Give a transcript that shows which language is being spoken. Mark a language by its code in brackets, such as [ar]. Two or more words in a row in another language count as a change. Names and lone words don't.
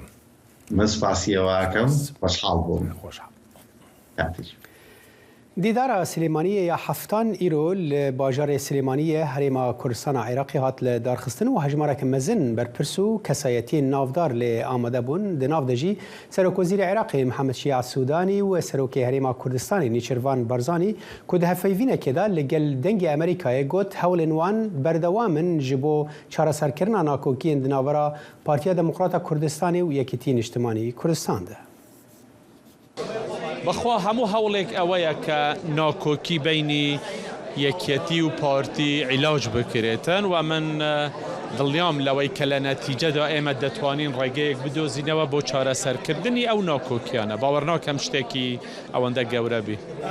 [ckb] من سپاسیەوەکەم خۆشحاڵ بووم. [ku] دیدار سلێمانی یا هەفتان ئیرۆ لە باژارê سلێمانیە هەرێما کوردستانە عێراقی هات لە دارخستن و هەژمارێکی مەزن بەرپرس و کەسایەتیên ناودار لێ ئامادە بوون di nav de jî Serokvezîrê Iraqê Mihemed Şia Sûdanî û Serokê Herêma Kurdistanê Nîçirvan Barzanî ku di hevpeyvînekê de li gel dengê Amerîkayê got hewlên wan berdewam in ji bo çareserkirina nakokiyên di navbera Partiya Demokrata Kurdistanê û Yekîtiyên Niştimanî Kurdistan de. [ckb] بەخوا هەموو هەوڵێک ئەوەیە کە ناکۆکی بینی یەکێتی و پارتی عیلاج بکرێتن و من دڵنیام لەوەی کە لە نەتیجەدا ئێمە دەتوانین ڕێگەیەک بدۆزینەوە بۆ چارەسەرکردنی ئەو ناکۆکیانە باوەڕ ناکەم شتێکی ئەوەندە گەورە بی.